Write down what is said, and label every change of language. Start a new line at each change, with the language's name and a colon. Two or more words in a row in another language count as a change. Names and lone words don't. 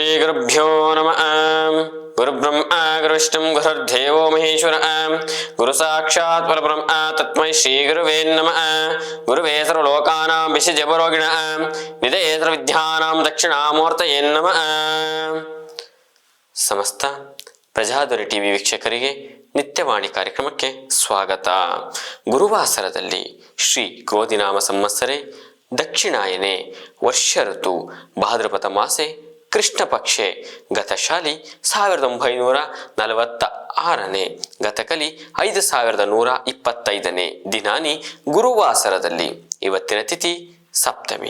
Sanskrit: ಗುರುಭ್ಯೋ ನಮಃ. ಗುರುಬ್ರಹ್ಮ ಗುರುವಿಷ್ಣು ಗುರುರ್ದೇವೋ ಮಹೇಶ್ವರ. ಗುರು ಸಾಕ್ಷಾತ್ ಪರಬ್ರಹ್ಮ ತಸ್ಮೈ ಶ್ರೀ ಗುರುವೇ ನಮಃ. ಗುರುವೇ ಸರ್ವಲೋಕಾನಾಂ ವಿಷಜಪರೋಗಿಣಃ ನಿಧಯೇ ಸರ್ವವಿದ್ಯಾನಾಂ ದಕ್ಷಿಣಾಮೂರ್ತಯೇ ನಮಃ.
Kannada: ಸಮಸ್ತ ಪ್ರಜಾಧ್ವನಿ ಟಿವಿ ವೀಕ್ಷಕರಿಗೆ ನಿತ್ಯವಾಣಿ ಕಾರ್ಯಕ್ರಮಕ್ಕೆ ಸ್ವಾಗತ. ಗುರುವಾಸರದಲ್ಲಿ ಶ್ರೀ ಕ್ರೋಧಿನಾಮ ಸಂವತ್ಸರೆ ದಕ್ಷಿಣಾಯನೆ ವರ್ಷ ಋತು ಭಾದ್ರಪದ ಮಾಸೆ ಕೃಷ್ಣ ಪಕ್ಷೆ ಗತಶಾಲಿ 1946ನೇ ಗತಕಲಿ 5125ನೇ ದಿನಾನಿ ಗುರುವಾಸರದಲ್ಲಿ ಇವತ್ತಿನ ತಿಥಿ ಸಪ್ತಮಿ.